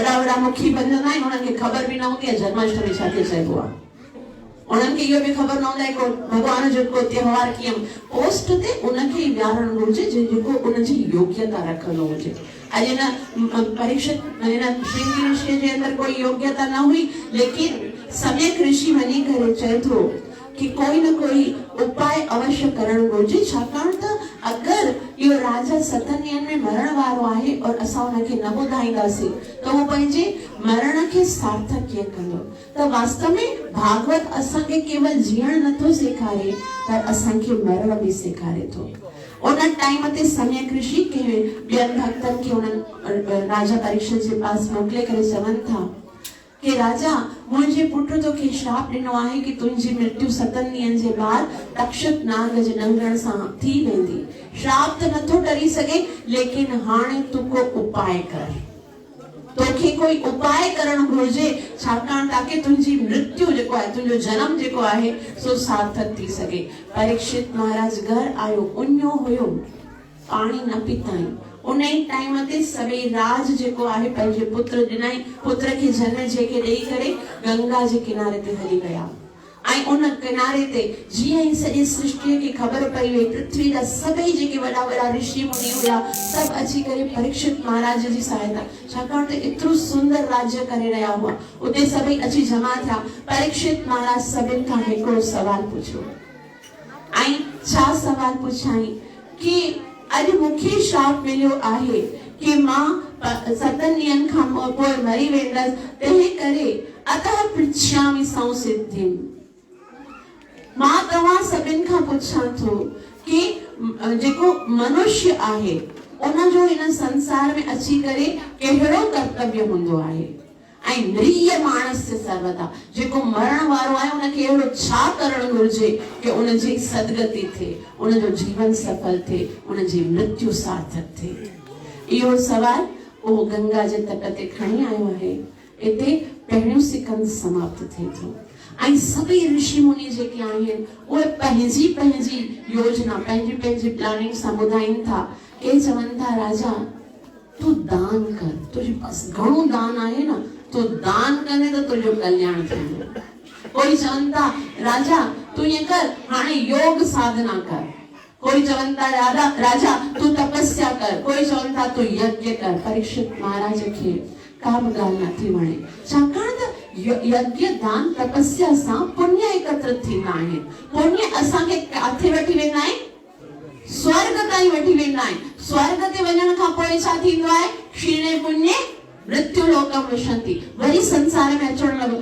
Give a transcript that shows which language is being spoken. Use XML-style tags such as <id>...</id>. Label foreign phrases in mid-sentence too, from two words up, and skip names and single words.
<sd>वॾा वॾा मुखी बनंदा आहिनि, उन्हनि खे ख़बर बि न हूंदी आहे जन्माष्टमी छा खे चइबो आहे। उन्हनि खे इहो बि ख़बर न हूंदा आहे को भॻवान जो को त्योहार कीअं। पोस्ट ते उनखे विहारणु घुरिजे जेको उनजी योग्यता रखंदो हुजे। अॼु न परीक्षित श्रृंगी ऋषि जे अंदरि कोई योग्यता न हुई, लेकिन सम्यक ऋषि वञी करे चए थो कि कोई न कोई उपाय अवश्य करणु घुरिजे। छाकाणि त अगरि इहो राजा 7 ॾींहंनि में मरण वारो आहे और असां हुनखे न ॿुधाईंदासीं त उहो पंहिंजे मरण खे सार्थक कीअं कंदो। त वास्तव में भागवत असांखे केवल जीअण नथो सेखारे पर असांखे मरण बि सेखारे थो। उन टाइम ते सम्यक ऋषि के ॿियनि भक्तनि खे उन्हनि राजा परीक्षित जे पास मोकिले करे चवनि था कि राजा मुंहिंजे पुट तोखे श्राप ॾिनो आहे कि तुंहिंजी मृत्यु 7 ॾींहंनि जे बाद तक्षक नाग जे ॾंगण सां थी वेंदी। श्राप त नथो टरी सघे, लेकिन हाणे तूं को उपाय कर। तोखे कोई उपाय करणु घुरिजे छाकाणि ताकि तुंहिंजी मृत्यु जेको आहे, तुंहिंजो जनम जेको आहे सो सार्थक थी सघे। परीक्षित महाराज घर आयो, उञो हुयो, पाणी न पीताई। उन ई टाइम ते सभई राज जेको आहे पंहिंजे पुत्र ॾिनई, पुत्र खे जन्म जेके ॾेई करे गंगा जे किनारे ते हली विया। ऐं उन किनारे ते जीअं ई सॼी सृष्टिअ खे ख़बर पई वई, पृथ्वी जा सभई जेके वॾा वॾा ऋषि मुनि हुया सभु अची करे परीक्षित महाराज जी सहायता, छाकाणि त एतिरो सुंदर राज्य करे रहिया हुआ, उते सभई अची जमा थिया। परीक्षित महाराज सभिनि खां हिकिड़ो सवाल पुछियो ऐं छा सवाल पुछाई कि अॼु मूंखे श्राप मिलियो आहे कि मां 7 ॾींहंनि खां पोइ मरी वेंदसि, तंहिं करे</sd> <sa>अतः पृच्छामि संसिद्धिं।</sa> <sd>मां तव्हां सभिनि खां पुछां थो कि जेको मनुष्य आहे उनजो हिन संसार में अची करे कहिड़ो कर्तव्य हूंदो आहे ऐं</sd> <sa>म्रिय मानस्य सर्वदा,</sa> <sd>जेको मरण वारो आहे उनखे अहिड़ो छा करणु घुरिजे कि उनजी सदगति थिए, उनजो जीवन सफल थिए, उनजी मृत्यु सार्थक थिए। इहो सवाल उहो गंगा जे तट ते खणी आयो आहे। इते पहिरियों सिकंद समाप्त थिए थो ऐं सभई ऋषि मुनि जेके आहिनि उहे पंहिंजी पंहिंजी योजना पंहिंजी पंहिंजी प्लानिंग सां ॿुधाइनि था। के चवनि था राजा तू दान कर, तुझे पास घणो दान आहे न, तू दान करे तो तुझो कल्याण थिए। कोई चवनि था राजा तू ये कर हाणे योग साधना कर, कोई चवनि था राजा तू तपस्या कर, कोई चवनि था तू यज्ञ कर। परीक्षित महाराज खे का बि ॻाल्हि नथी वणे, छाकाणि त यज्ञ दान तपस्या सां पुण्य एकत्रित थींदा आहिनि। पुण्य असांखे किथे वठी वेंदा आहिनि? स्वर्ग ताईं वठी वेंदा आहिनि। स्वर्ग ते वञण खां पोइ छा थींदो आहे?</sd> <sa>क्षीणे पुण्य मृत्यु लोकम विशंति,</sa> <sd>वरी संसार में अचण लॻो।</sd>